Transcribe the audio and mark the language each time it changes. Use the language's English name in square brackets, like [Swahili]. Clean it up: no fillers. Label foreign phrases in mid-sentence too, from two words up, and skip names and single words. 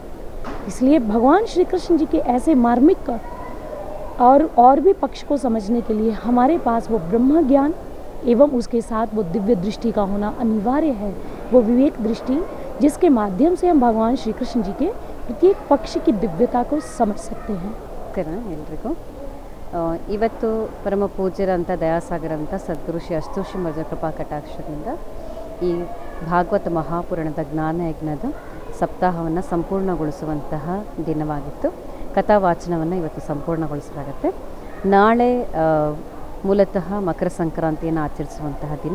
[Hindi] इसलिए भगवान श्री कृष्ण जी के ऐसे मार्मिक और भी पक्ष को समझने के लिए हमारे पास वो ब्रह्म ज्ञान एवं उसके साथ वो दिव्य दृष्टि का होना अनिवार्य है, वो विवेक दृष्टि, जिसके माध्यम से हम भगवान श्री कृष्ण जी के प्रत्येक पक्ष की दिव्यता को समझ सकते हैं। [Kannada] ಎಲ್ರಿಗೂ ಇವತ್ತು ಪರಮ ಪೂಜ್ಯರಂಥ ದಯಾಸಾಗರಂಥ ಸದ್ಗುರು ಶ್ರೀ ಅಸ್ತೋಷಿ ಮಧ್ವ ಕೃಪಾ ಕಟಾಕ್ಷದಿಂದ ಈ ಭಾಗವತ ಮಹಾಪುರಾಣದ ಜ್ಞಾನಯಜ್ಞದ ಸಪ್ತಾಹವನ್ನು ಸಂಪೂರ್ಣಗೊಳಿಸುವಂತಹ ದಿನವಾಗಿತ್ತು. ಕಥಾವಾಚನವನ್ನು ಇವತ್ತು ಸಂಪೂರ್ಣಗೊಳಿಸಲಾಗುತ್ತೆ. ನಾಳೆ ಮೂಲತಃ ಮಕರ ಸಂಕ್ರಾಂತಿಯನ್ನು ಆಚರಿಸುವಂತಹ ದಿನ.